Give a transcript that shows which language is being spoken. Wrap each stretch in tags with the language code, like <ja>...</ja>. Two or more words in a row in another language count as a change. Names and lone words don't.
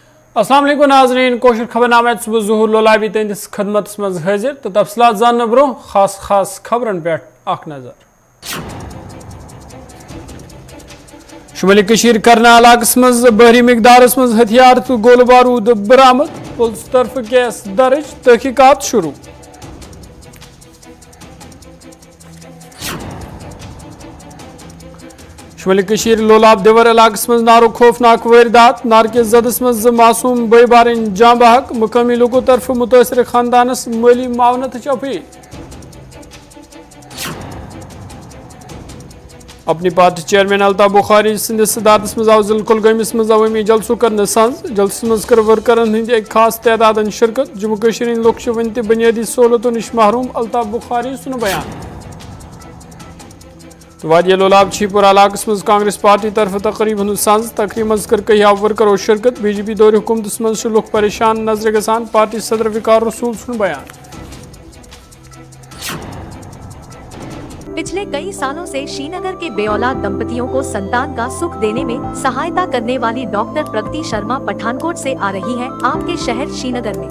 <ks>अस्सलाम वालेकुम नाज़रीन, कोशिश खबरनामे सुबह ज़हूर लोलाबी तुंदिस खदमत मज हाजिर तो तफसीलात जानने ब्रो खास खबरन पे अख नजर। शुमाली कशीर करना इलाकस मज बहरी मिकदारस मज हथियार तो गोल बारूद बरामद, पुलिस तरफ केस दर्ज, तहकीकात शुरू। शुमाली कशीर लोलाब देवर इलाकस मज नारो खौफनाक वारदात, नार के जदस मज मासूम बई बारन जां बहक, मुकामी लोगों तरफ मुतासर खानदानस माली मावनत अपील। अपनी पार्टी चेयरमैन अल्ताफ बुखारी सिंधिस सदारतस मज आव जिला कुलगामिस मज अवामी जलसो कर संज, जलसस मज कर वर्करन हंद एक खास तादाद शिरकत। जम्मू कश्मीर लोग वन तह बुनियादी सहूलतों नश महरूम, अल्ताफ बुखारी सुन बयान। तो वादिया लोलाब छीपुरा इलाकस मज कांग्रेस पार्टी तरफ तकरीबन संज, तकरीब मज कर कई वर्करों शिरकत। बीजेपी दौर हुकूमत मज लुक परेशान नजर गसान, पार्टी सदर विकार रसूल सुन बयान।</ks> <hi>पिछले कई सालों से श्रीनगर के बेऔलाद दंपतियों को संतान का सुख देने में सहायता करने वाली डॉक्टर प्रगति शर्मा पठानकोट से आ रही हैं आपके शहर श्रीनगर में।</hi>